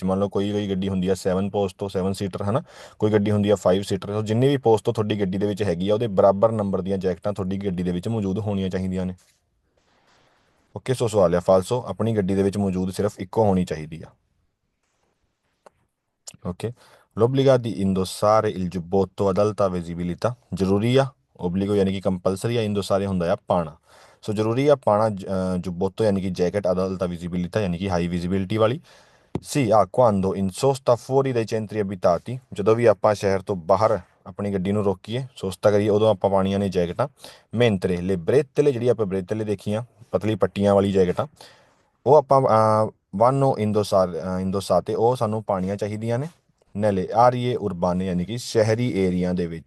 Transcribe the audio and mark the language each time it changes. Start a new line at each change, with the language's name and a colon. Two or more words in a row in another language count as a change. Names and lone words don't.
Punjabi: ਮੰਨ ਲਓ ਕੋਈ ਗੱਡੀ ਹੁੰਦੀ ਆ 7 ਪੋਸਟ ਤੋਂ 7 ਸੀਟਰ, ਹੈ ਨਾ, ਕੋਈ ਗੱਡੀ ਹੁੰਦੀ ਆ 5 ਸੀਟਰ। ਸੋ ਜਿੰਨੀ ਵੀ ਪੋਸਟ ਤੋਂ ਤੁਹਾਡੀ ਗੱਡੀ ਦੇ ਵਿੱਚ ਹੈਗੀ ਆ, ਉਹਦੇ ਬਰਾਬਰ ਨੰਬਰ ਦੀਆਂ ਜੈਕਟਾਂ ਤੁਹਾਡੀ ਗੱਡੀ ਦੇ ਵਿੱਚ ਮੌਜੂਦ ਹੋਣੀਆਂ ਚਾਹੀਦੀਆਂ ਨੇ।
English: okay, so
Punjabi: ਸਵਾਲ ਆ ਫਾਲਸੋ, ਆਪਣੀ ਗੱਡੀ ਦੇ ਵਿੱਚ ਮੌਜੂਦ ਸਿਰਫ ਇੱਕੋ ਹੋਣੀ ਚਾਹੀਦੀ ਆ। ਓਕੇ,
Italian: l'obbligo di indossare il giubbotto ad alta visibilità,
Punjabi: ਜ਼ਰੂਰੀ ਆ। ਓਬਲੀਗੋ ਯਾਨੀ ਕਿ ਕੰਪਲਸਰੀ ਆ, ਇੰਦੋਸਾਰੇ ਹੁੰਦਾ ਆ ਪਾਣਾ। ਸੋ ਜ਼ਰੂਰੀ ਆ ਪਾਣਾ ਜੁਬੋਤੋ ਯਾਨੀ ਕਿ ਜੈਕਟ
Italian: ad alta visibilità,
Punjabi: ਯਾਨੀ ਕਿ
English: high visibility
Punjabi: ਵਾਲੀ। ਸੀ ਆ
Italian: quando in sosta fuori dai centri abitati,
Punjabi: ਜਦੋਂ ਵੀ ਆਪਾਂ ਸ਼ਹਿਰ ਤੋਂ ਬਾਹਰ ਆਪਣੀ ਗੱਡੀ ਨੂੰ ਰੋਕੀਏ, ਸੋਸਤਾ ਕਰੀਏ, ਉਦੋਂ ਆਪਾਂ ਪਾਣੀਆਂ ਨੇ ਜੈਕਟਾਂ।
Italian: mentre le bretelle,
Punjabi: ਜਿਹੜੀ ਆਪਾਂ ਬਰੇਤਲੇ ਦੇਖੀਆਂ ਪਤਲੀ ਪੱਟੀਆਂ ਵਾਲੀ ਜੈਕਟਾਂ, ਉਹ ਆਪਾਂ
Italian: vanno indossate,
Punjabi: ਉਹ ਸਾਨੂੰ ਪਾਣੀਆਂ ਚਾਹੀਦੀਆਂ ਨੇ।
Italian: nelle aree urbane,
Punjabi: ਯਾਨੀ ਕਿ ਸ਼ਹਿਰੀ ਏਰੀਆ ਦੇ ਵਿੱਚ।